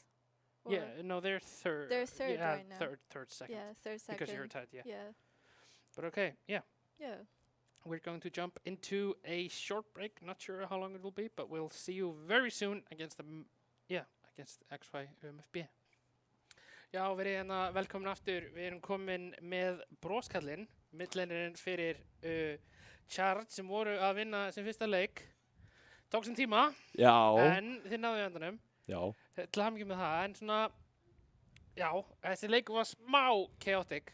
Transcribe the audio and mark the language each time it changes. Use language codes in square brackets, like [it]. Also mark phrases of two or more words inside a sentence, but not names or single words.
[en] Yeah, no, they're third. They're third right now. Third, second. Yeah, third, second. Because you're tied, yeah. Yeah. But okay, yeah. Yeah. We're going to jump into a short break. Not sure how long it will be, but we'll see you very soon against against XY UMFB. [is] Já, verið velkomin aftur. Við erum komin með broskallinn, midlanerinn fyrir Charge sem voru að vinna sem fyrsta leik. Tók sem tíma. Já. En þið náðu í endanum. Já. Til hamingju með það, en svona, já, þessi leik var smá chaotic.